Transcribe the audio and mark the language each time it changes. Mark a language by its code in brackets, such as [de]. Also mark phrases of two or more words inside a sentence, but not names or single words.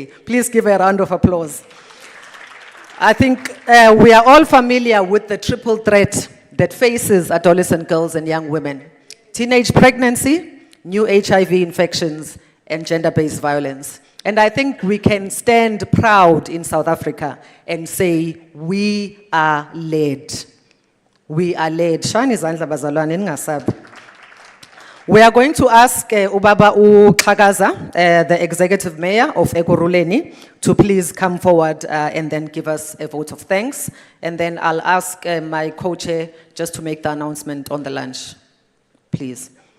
[en] Please give her a round of applause. I think we are all familiar with the triple threat that faces adolescent girls and young women. Teenage pregnancy, new HIV infections, and gender-based violence. And I think we can stand proud in South Africa and say, we are led. We are led. [zu] Shani izandla bazalwane ningasabi. [en] We are going to ask Ubaba Uxhakaza, the Executive Mayor of Ekurhuleni, to please come forward and then give us a vote of thanks. And then I'll ask my co-chair just to make the announcement on the lunch. Please.